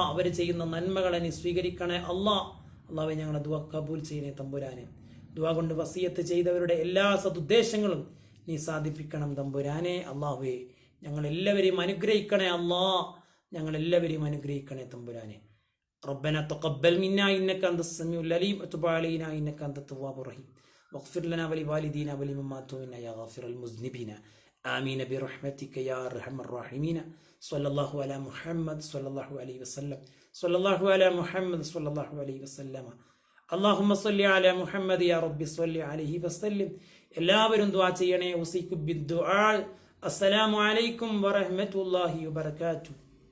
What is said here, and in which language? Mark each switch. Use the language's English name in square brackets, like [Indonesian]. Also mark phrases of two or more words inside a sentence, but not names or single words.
[Malayalam] അവർ ചെയ്യുന്ന നന്മകളെ നീ സ്വീകരിക്കണേ അള്ളാഹ്. അള്ളാഹുവേ, ഞങ്ങളെ ദുആ കബൂൽ ചെയ്യണേ തമ്പുരാനെ. ദുആ കൊണ്ട് വസിയത്ത് ചെയ്തവരുടെ എല്ലാ സദുദ്ദേശങ്ങളും നീ സാധിപ്പിക്കണം തമ്പുരാനെ. അള്ളാഹുവേ, ഞങ്ങളെല്ലാവരെയും അനുഗ്രഹിക്കണേ അള്ളാഹ്. ഞങ്ങളെല്ലാവരെയും അനുഗ്രഹിക്കണേ തമ്പുരാനെ. [Arabic] ربنا تقبل منا إنك أنت السميع العليم وتب علينا إنك أنت التواب الرحيم واغفر لنا ولوالدينا ولمن ماتوا منا يا غافر المذنبين آمين برحمتك يا أرحم الراحمين صلى الله على محمد صلى الله عليه وسلم صلى الله على محمد صلى الله عليه وسلم اللهم صل على محمد يا رب صل عليه وسلم. [Malayalam] എല്ലാവരും ദുആ ചെയ്യണേ. [Arabic] أوصيكم بالدعاء. السلام عليكم ورحمة الله وبركاته.